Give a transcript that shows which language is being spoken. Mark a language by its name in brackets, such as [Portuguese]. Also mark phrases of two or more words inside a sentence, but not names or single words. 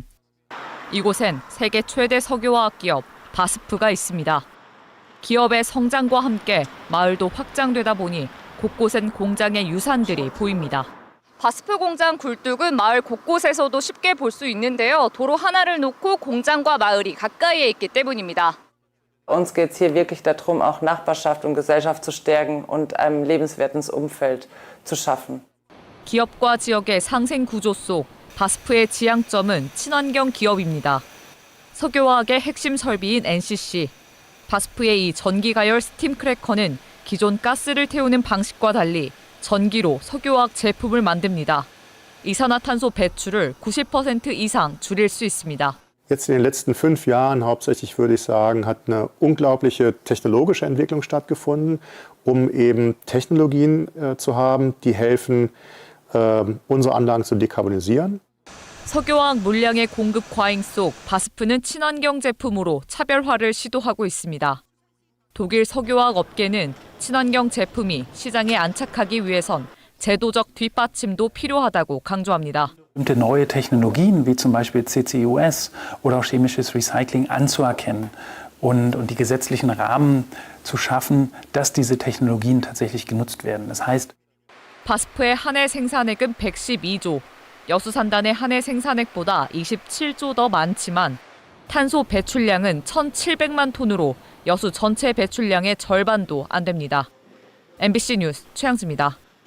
[Korean] 이곳엔 세계 최대 석유화학 기업 바스프가 있습니다. 기업의 성장과 함께 마을도 확장되다 보니 곳곳엔 공장의 유산들이 보입니다. 바스프 공장 굴뚝은 마을 곳곳에서도 쉽게 볼 수 있는데요. 도로 하나를 놓고 공장과 마을이 가까이에 있기 때문입니다. [German] Uns geht es hier wirklich darum, auch Nachbarschaft und Gesellschaft zu stärken und einem lebenswertes Umfeld zu schaffen. [Korean] 기업과 지역의 상생 구조 속 바스프의 지향점은 친환경 기업입니다. 석유화학의 핵심 설비인 NCC, 바스프의 이 전기가열 스팀 크래커는 기존 가스를 태우는 방식과 달리 전기로 석유화학 제품을 만듭니다. 이산화탄소 배출을 90% 이상 줄일 수 있습니다. [German] Jetzt in den letzten 5 Jahren hauptsächlich würde ich sagen, hat eine unglaubliche technologische Entwicklung stattgefunden, um eben Technologien zu haben, die helfen, unsere Anlagen zu dekarbonisieren. [Korean] 석유화학 물량의 공급 과잉 속 바스프는 친환경 제품으로 차별화를 시도하고 있습니다. 독일 석유화학 업계는 친환경 제품이 시장에 안착하기 위해선 제도적 뒷받침도 필요하다고 강조합니다. [German] Bestimmte neue Technologien wie zum Beispiel CCUS oder auch chemisches Recycling anzuerkennen und die gesetzlichen Rahmen zu schaffen, dass diese Technologien tatsächlich genutzt werden. Das heißt, [Korean] 바스프의 한 해 생산액은 112조, 여수산단의 한 해 생산액보다 27조 더 많지만 탄소 배출량은 1,700만 톤으로 여수 전체 배출량의 절반도 안 됩니다. MBC 뉴스 최양지입니다.